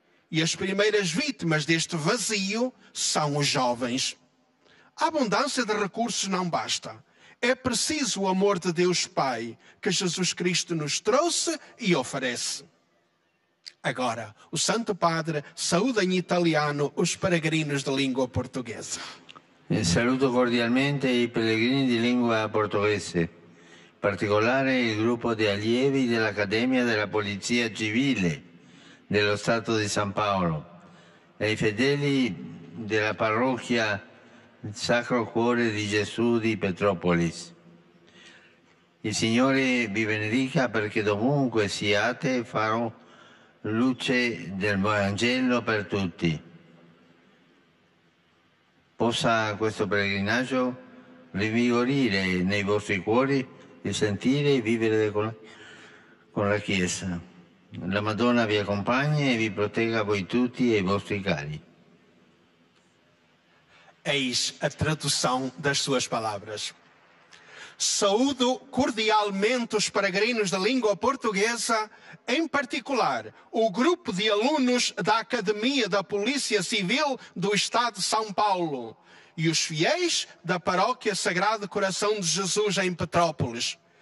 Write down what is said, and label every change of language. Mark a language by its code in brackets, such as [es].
[pt] E as primeiras vítimas deste vazio são os jovens. A abundância de recursos não basta. É preciso o amor de Deus Pai, que Jesus Cristo nos trouxe e oferece. Agora, o Santo Padre saúda em italiano os peregrinos de língua portuguesa. [it] Saluto cordialmente i pellegrini di lingua portoghese, in particolare il gruppo di allievi dell'Accademia della Polizia Civile dello Stato di San Paolo e i fedeli della parrocchia Sacro Cuore di Gesù di Petropolis. Il Signore vi benedica perché dovunque siate farò luce del Vangelo per tutti. Possa questo pellegrinaggio rinvigorire nei vostri cuori il sentire e vivere con la Chiesa. La Madonna vi accompagni e vi protegga voi tutti e i vostri cari. [pt] Eis a tradução das suas palavras. Saúdo cordialmente os peregrinos da língua portuguesa, em particular o grupo de alunos da Academia da Polícia Civil do Estado de São Paulo e os fiéis da Paróquia Sagrado Coração de Jesus em Petrópolis.